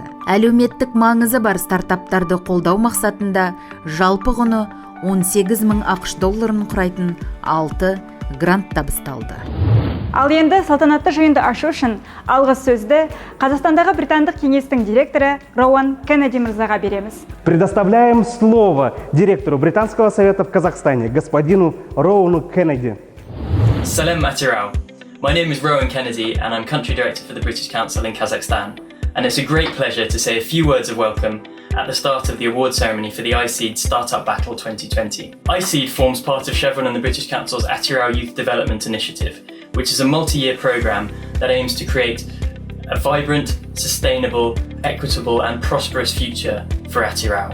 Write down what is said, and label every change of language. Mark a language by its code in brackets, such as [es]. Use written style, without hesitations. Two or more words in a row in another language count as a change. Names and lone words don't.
[kk] Әлеуметтік маңызы бар стартаптарды қолдау мақсатында жалпы құны 18.000 ақш долларын құрайтын 6 грант табысталды. Ал енді салтанатты жиынды ашу үшін алғы сөзді Қазақстандағы британдық кеңестің директоры Роуан Кеннеди мырзаға береміз. [ru] Предоставляем слово директору Британского совета в Казахстане, господину Роуану Кеннеди. [kk] Salem Atirau. [en] My name is Rowan Kennedy and I'm Country Director for the British Council in Kazakhstan. And it's a great pleasure to say a few words of welcome at the start of the award ceremony for the iSeed Startup Battle 2020. iSeed forms part of Chevron and the British Council's Atirau Youth Development Initiative, which is a multi-year programme that aims to create a vibrant, sustainable, equitable and prosperous future for Atirau.